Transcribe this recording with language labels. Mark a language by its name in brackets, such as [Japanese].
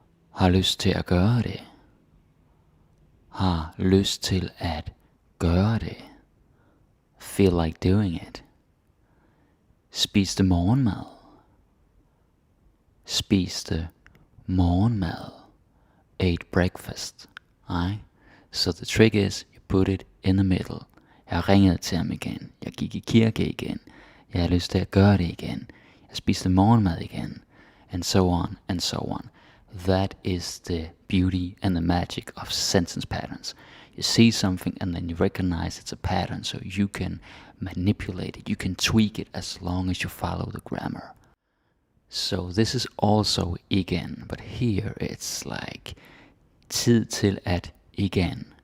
[Danish] Har lyst til at gøre det. Har lyst til at gøre det. [English] Feel like doing it. [Danish] Spiste morgenmad. Spiste morgenmad. [English] Ate breakfast. Right? So the trick is, you put it in the middle. [Danish] Jeg ringede til ham igen. Jeg gik i kirke igen. Jeg har lyst til at gøre det igen. Jeg spiste morgenmad igen. [English] And so on, and so on. That is the beauty and the magic of sentence patterns. You see something and then you recognize it's a pattern, so you can manipulate it, you can tweak it as long as you follow the grammar. So this is also igen, but here it's like tid til at igen.